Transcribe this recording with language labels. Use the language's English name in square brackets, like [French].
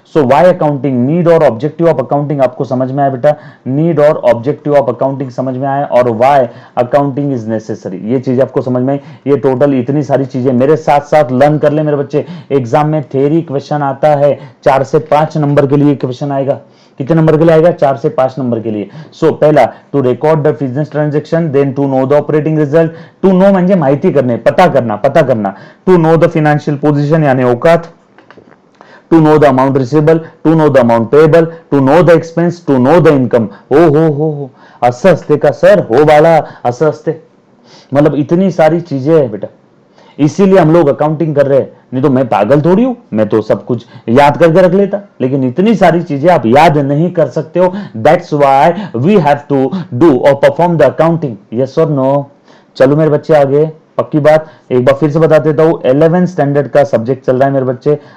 [Hindi] So why accounting, need और objective of accounting आपको समझ में आया बेटा, नीड और ऑब्जेक्टिव ऑफ अकाउंटिंग समझ में आया, और [English] why accounting is necessary, [Hindi] ये चीज आपको समझ में आई। ये टोटल इतनी सारी चीजें मेरे साथ साथ लर्न कर ले मेरे बच्चे। एग्जाम में थ्योरी क्वेश्चन आता है, 4 से 5 नंबर के लिए क्वेश्चन आएगा। कितने नंबर के लिए आएगा, 4 से 5 नंबर के लिए। सो पहला, [English] To record the business transaction, then to know the operating result. [Marathi] To know म्हणजे माहिती करणे, पता करना। [English] To know the financial position यानी औकात। To know the amount receivable, to know the amount payable, to know the expense, to know the income. [Marathi] हो असं असते का सर, हो बाळा असं असते। [Hindi] मतलब इतनी सारी चीजें है बेटा, इसीलिए हम लोग अकाउंटिंग कर रहे हैं। नहीं तो मैं पागल थोड़ी हूं, मैं तो सब कुछ याद करके रख लेता, लेकिन इतनी सारी चीजें आप याद नहीं कर सकते हो। [English] That's why we have to do और perform the accounting, yes और no. [Hindi] चलो मेरे बच्चे आगे, पक्की बात एक बार फिर से बता देता हूं, 11th स्टैंडर्ड का सब्जेक्ट चल रहा है मेरे बच्चे।